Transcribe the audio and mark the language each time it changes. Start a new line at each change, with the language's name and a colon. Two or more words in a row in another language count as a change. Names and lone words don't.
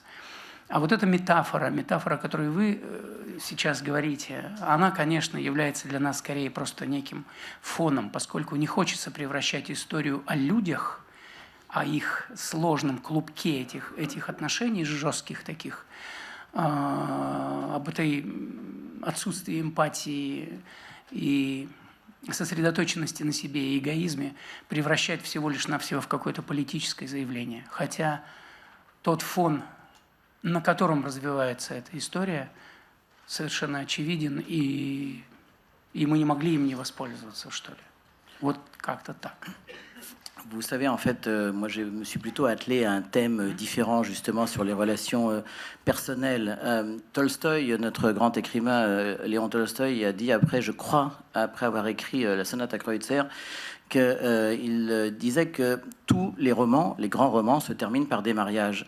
Russian: А вот эта метафора, о которой вы сейчас говорите, она, конечно, является для нас скорее просто неким фоном, поскольку не хочется превращать историю о людях, о их сложном клубке этих отношений, жестких таких, об этой отсутствии эмпатии и сосредоточенности на себе и эгоизме, превращать всего лишь навсего в какое-то политическое заявление. Хотя тот фон, на котором развивается эта история, совершенно очевиден, и мы не могли им не воспользоваться, что ли. Вот как-то так.
French: Vous savez, en fait, moi, je me suis plutôt attelé à un thème différent, justement, sur les relations personnelles. Tolstoï, notre grand écrivain, Léon Tolstoï, a dit après, je crois, après avoir écrit la sonate à Kreutzer, qu'il disait que tous les romans, les grands romans, se terminent par des mariages.